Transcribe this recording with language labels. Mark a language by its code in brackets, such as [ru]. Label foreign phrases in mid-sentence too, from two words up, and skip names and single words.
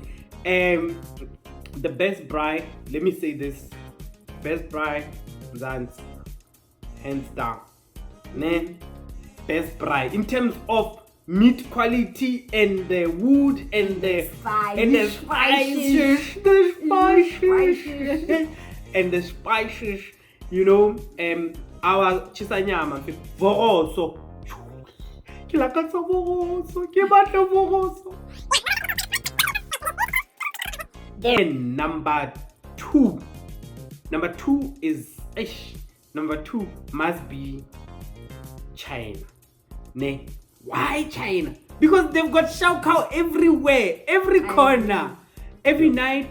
[en] The best braai, let me say this, best braai, Zans, hands down. Ne? Best braai. In terms of meat quality and the wood and the spices, and the spices, you know, our chisanyama, voroso. [st] Ke lakatsa voroso, ke batla voroso. [en] And number two is number two must be China. Ne? Why China? Because they've got shao cow everywhere, every corner, every night.